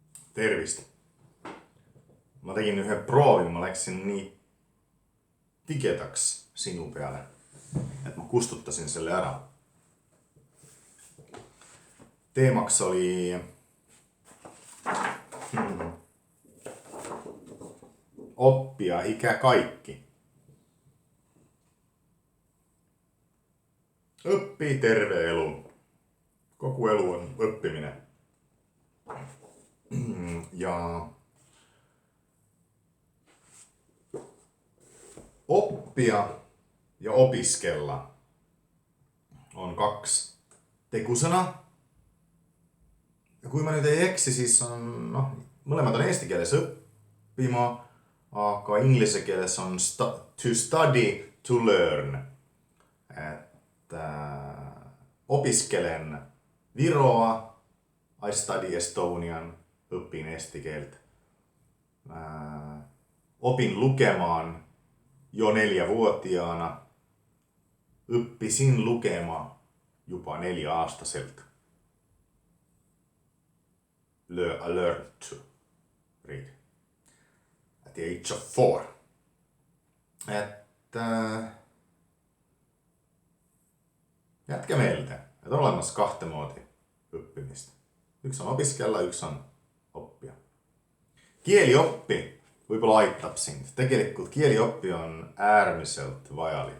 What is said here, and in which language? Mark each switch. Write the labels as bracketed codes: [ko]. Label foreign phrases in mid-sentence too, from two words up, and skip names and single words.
[et] Tervist! Ma tegin ühe proovi, ma läksin nii tigedaks sinu peale, et ma kustutasin selle ära. Teemaks oli [fi] oppia ikä kaikki. [et] Õpi terve elu. Kogu elu on õppimine. Ja oppia ja opiskella on kaks tegusõna. Ja kui ma nüüd ei eksi, siis on, mõlemad on eesti keeles õppima, aga inglise keeles on [en] to study, to learn. [fi] Et opiskelen Viroa, [en] I study Estonian, [et] õpin eesti keelt. [fi] Opin lukemaan jo 4-vuotiaana. [et] Õppisin lukema juba 4-aastaselt. [en] I learned to read at the age of 4. [et] Et jätke meelde, et on olemas kahte moodi õppimist. Üks on opiskella, üks on oppia. Kielioppi võib-olla aitab sind. Tegelikult kielioppi on äärmiselt vajalik.